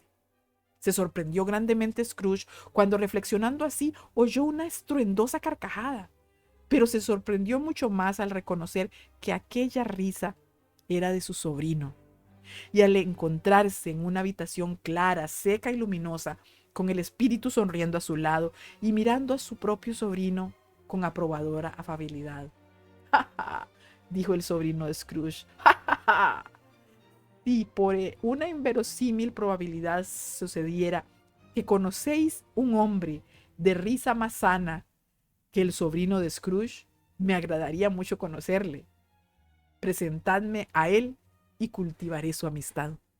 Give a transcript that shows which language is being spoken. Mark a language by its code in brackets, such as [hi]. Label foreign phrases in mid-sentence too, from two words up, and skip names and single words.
[es] Se sorprendió grandemente Scrooge cuando, reflexionando así, oyó una estruendosa carcajada, pero se sorprendió mucho más al reconocer que aquella risa era de su sobrino, y al encontrarse en una habitación clara, seca y luminosa, con el espíritu sonriendo a su lado y mirando a su propio sobrino con aprobadora afabilidad. ¡Ja, ja! Dijo el sobrino de Scrooge. ¡Ja, ja, ja! Si por una inverosímil probabilidad sucediera que conocéis un hombre de risa más sana que el sobrino de Scrooge, me agradaría mucho conocerle. Presentadme a él y cultivaré su amistad.